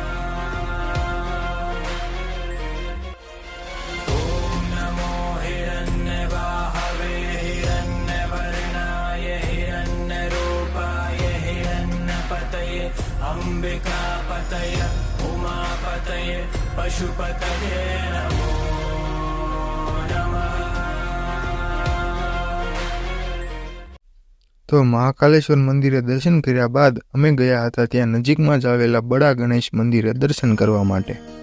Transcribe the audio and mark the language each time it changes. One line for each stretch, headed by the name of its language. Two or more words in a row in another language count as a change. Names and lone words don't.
Sanskrit: ॐ नमो हिरण्यबाहवे हिरण्यवर्णाय हिरण्यरूपाय हिरण्यपतये अम्बिकापतये उमापतये पशुपतये नमो नमः.
Gujarati: તો મહાકાલેશ્વર મંદિરે દર્શન કર્યા બાદ અમે ગયા હતા ત્યાં નજીકમાં જ આવેલા બડા ગણેશ મંદિરે દર્શન કરવા માટે.